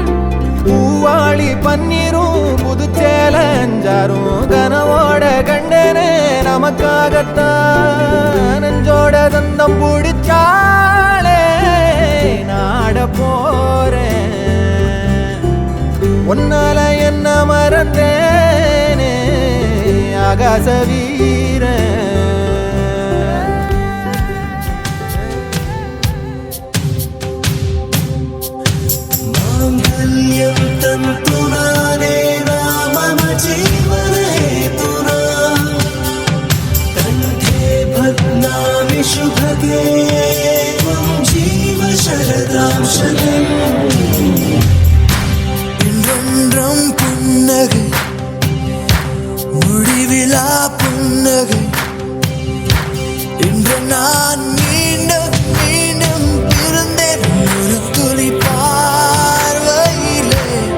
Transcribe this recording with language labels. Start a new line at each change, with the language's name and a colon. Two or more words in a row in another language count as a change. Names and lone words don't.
Tamil: பூவாளி பன்னீரும் புதுச்சேல அஞ்சாரும் கனவோட கண்டனே நமக்காகத்தான் நெஞ்சோட தந்தம் பிடிச்சாளே நாட போறேன் ஒன்னால என்ன மறந்தேனே ஆகாச வீரன்
Sanskrit: मांगल्यं तन्तुनानेन मम जीवनहेतुना कण्ठे बध्नामि शुभगे त्वं जीव शरदां शतम्
Tamil: இன்றொன்றும் புன்னகை முடிவிலா புன்னகை இன்று நான் மீண்டும் மீண்டும் பிறந்தேன் ஒரு துளி பார்வையிலே